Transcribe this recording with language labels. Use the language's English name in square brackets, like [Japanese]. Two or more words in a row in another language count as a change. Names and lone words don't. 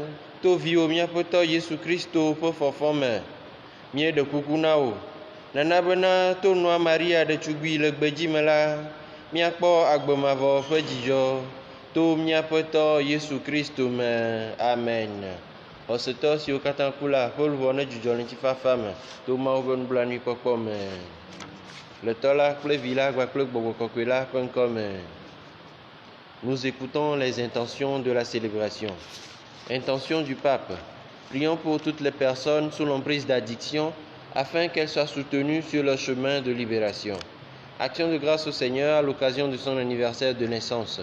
[Ewe] To viwo miaƒetɔ Yesu Kristo ƒe fɔfɔ me mie de kuku na wo nana bena to nua Maria ɖetugbui le gbedzi me la miakpɔ agbemavɔ ƒe dzidzɔ to miaƒetɔ Yesu Kristo me. Amen. Xɔsetɔ siwo katã ku la ƒe luʋɔ ne dzudzɔ le ŋutifafa me to Mawu ƒe nublanuikpɔkpɔ me le Tɔ la kple Vi la kpakple Gbɔgbɔ Kɔkɔe la ƒe ŋkɔ me. [French] Nous écoutons les intentions de la célébration. Intention du pape. Prions pour toutes les personnes sous l'emprise d'addiction afin qu'elles soient soutenues sur leur chemin de libération. Action de grâce au Seigneur à l'occasion de son anniversaire de naissance.